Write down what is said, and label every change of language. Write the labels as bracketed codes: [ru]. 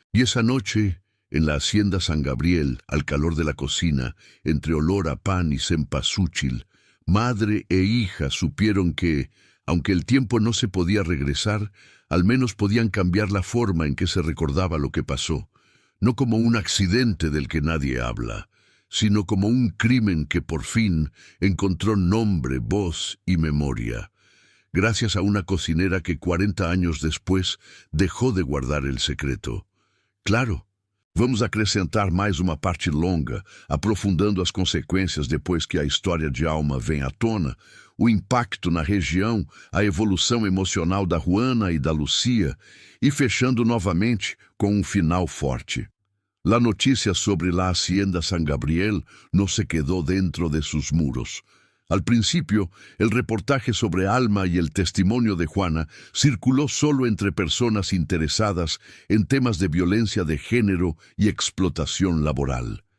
[es] Y esa noche, en la hacienda San Gabriel, al calor de la cocina, entre olor a pan y cempasúchil, madre e hija supieron que, aunque el tiempo no se podía regresar, al menos podían cambiar la forma en que se recordaba lo que pasó, no como un accidente del que nadie habla, sino como un crimen que por fin encontró nombre, voz y memoria, gracias a una cocinera que 40 años después dejó de guardar el secreto. [pt] Claro, vamos acrescentar mais uma parte longa, aprofundando as consequências depois que a história de Alma vem à tona, o impacto na região, a evolução emocional da Juana e da Lucía, e fechando novamente com um final forte. [es] La noticia sobre la hacienda San Gabriel no se quedó dentro de sus muros. Al principio, el reportaje sobre Alma y el testimonio de Juana circuló solo entre personas interesadas en temas de violencia de género y explotación laboral.